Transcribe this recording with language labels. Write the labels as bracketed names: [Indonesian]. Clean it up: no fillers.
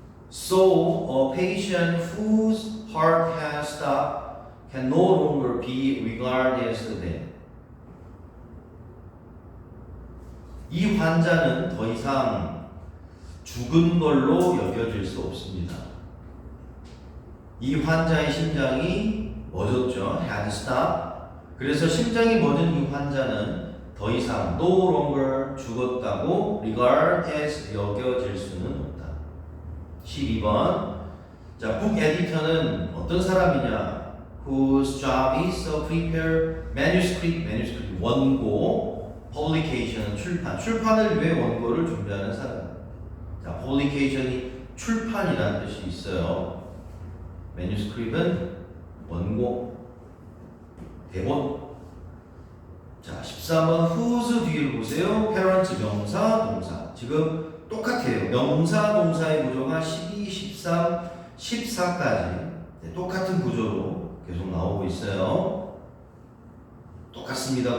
[English] So, a patient whose heart has stopped can no longer be regarded as dead. [Korean] 이 환자는 더 이상 죽은 걸로 여겨질 수 없습니다. 이 환자의 심장이 멎었죠. [English] had stopped. [Korean] 그래서 심장이 멎은 이 환자는 더 이상 [English] no longer [Korean] 죽었다고 [English] regard as [Korean] 여겨질 수는 없다. 12번. 자, 북 에디터는 어떤 사람이냐? [English] Whose job is to prepare manuscript 원고, publication [Korean] 출판을 위해 원고를 준비하는 사람. 자, publication이 출판이라는 뜻이 있어요. manuscript은 원고, 대본. 자, 13번 whose 뒤를 보세요. parents 명사, 동사. 지금 똑같아요. 명사, 동사의 구조가 12, 13, 14까지 똑같은 구조로 계속 나오고 있어요. 똑같습니다.